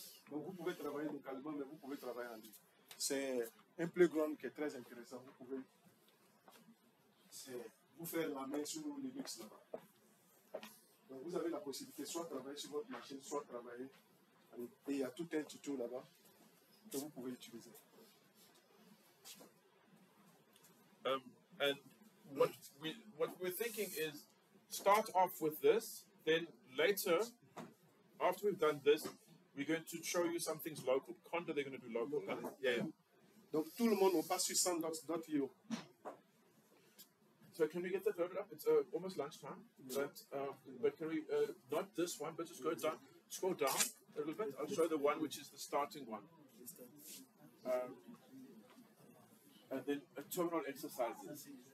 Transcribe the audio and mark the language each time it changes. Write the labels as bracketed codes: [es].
[fr] Donc, vous pouvez travailler localement, mais vous pouvez travailler en ligne. C'est un playground qui est très intéressant. Vous pouvez vous faire la main sur Linux là-bas. Donc, vous avez la possibilité soit de travailler sur votre machine, soit de travailler. Et il y a tout un tuto là-bas que vous pouvez utiliser. [en] And what we're thinking is start off with this, then later, after we've done this, we're going to show you some things local. Conda, they're going to do local. Yeah. [fr] Donc tout le monde on passe sur sandbox.io. [en] So can we get that loaded up? It's almost lunchtime, but can we not this one, but just go down, scroll down a little bit. I'll show the one which is the starting one, and then terminal exercises.